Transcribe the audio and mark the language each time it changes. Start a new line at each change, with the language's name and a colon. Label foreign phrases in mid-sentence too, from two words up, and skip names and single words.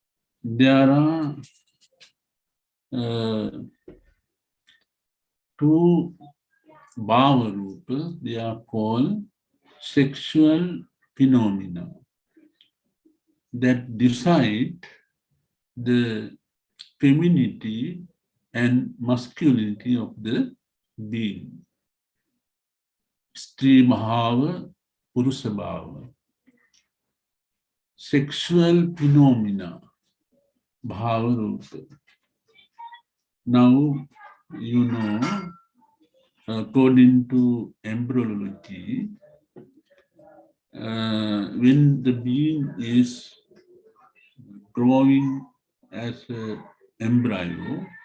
English: There are two
Pali: bhava rupas,
English: they are called sexual phenomena that decide the femininity and masculinity of the being.
Sanskrit: Stri bhava, purusa bhava.
English: Sexual phenomena,
Pali: bhava rupa.
English: Now, you know, according to embryology, when the being is growing as an embryo